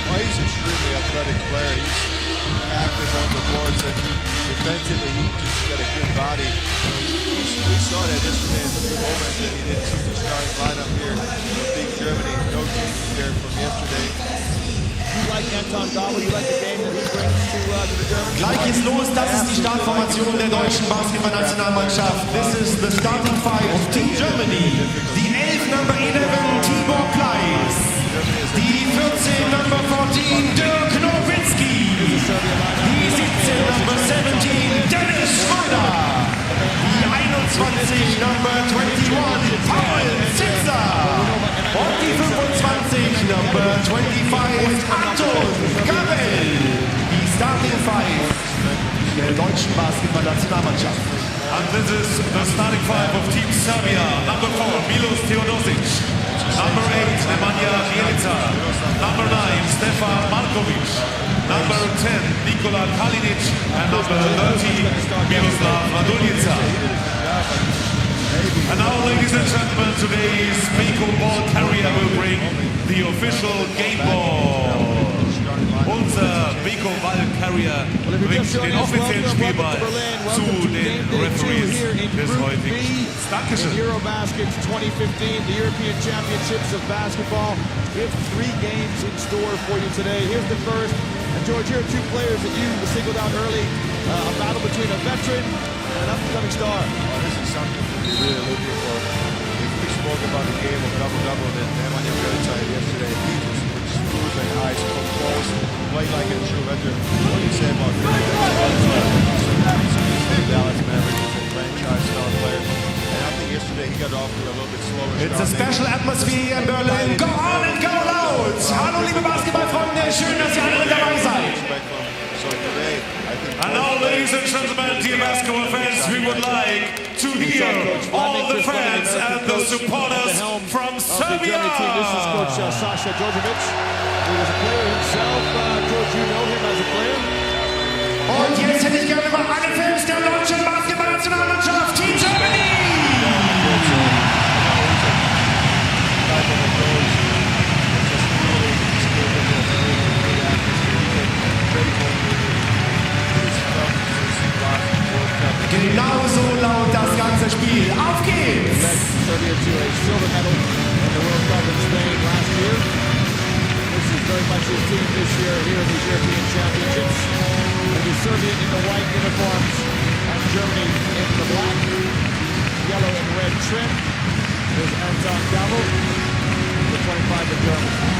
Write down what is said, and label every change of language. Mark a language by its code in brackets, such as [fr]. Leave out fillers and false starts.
[en] Well, he's an extremely athletic player. He's active on the boards, and defensively he just got a good body. We saw that yesterday in the moment that he didn't see the starting lineup here. Big Germany, no changes there from yesterday. You like Anton Gabel, you like the game that he brings to the Germans? [de] Gleich geht's los, das ist die Startformation der deutschen Basketballnationalmannschaft. [en] This is the starting five of Team Germany. [de] Die 11 Number 11 Tibor Pleiss. Die 14 Number 14 Dirk Nowitzki. Die 17 Number 17 Dennis Schröder. Die 21 Number 21 Paul Zipser. Und die 25 Number 25 Anton Gabel. Die Starting Five der deutschen Basketball-Nationalmannschaft. [en] And this is the starting five of Team Serbia. Number 4, Milos Teodosic. Number 8, Nemanja Bjelica. Number 9, Stefan Markovic. Number 10, Nikola Kalinic. And number 30, Miroslav Raduljica. And now, ladies and gentlemen, today's Beko ball carrier will bring the official game ball. [de] Unser Beko Ball Carrier bringt den offiziellen Spielball zu den Referees des heutigen. Dankeschön. [en] EuroBasket 2015, the European Championships of Basketball. We have 3 games in store for you today. Here's the first. And George, here are 2 players that you singled out early. A battle between a veteran and an up-and-coming star. This is something we're really looking for. We spoke about the game of double-double that Nemanja Bjelica had yesterday. He was smooth and high, so close, played like a true veteran. What do you say about Dallas Mavericks as a franchise star player? And I think yesterday he got off to a little bit slower start. It's a special atmosphere here in Berlin. Go on and go loud! [de] Hallo liebe Basketballfreunde, schön, dass ihr alle dabei seid. [en] So today, I think And now, ladies and gentlemen, dear basketball fans, we would like to hear all the fans and the supporters from Serbia. This is Coach Sasha Djordjevic. He was a player himself. George, you know him as a player. [de] Und jetzt hätte ich gerne mal alle Fans der deutschen Basketballnationalmannschaft, Team Germany! genauso laut das ganze Spiel. Auf geht's! [en] Led Serbia to a silver medal in the World Cup in Spain last year. This is very much his team this year here in these European Championships. It is Serbia in the white uniforms and Germany in the black. Yellow and red trim. There's Anton Gavel, the 25 of Germany.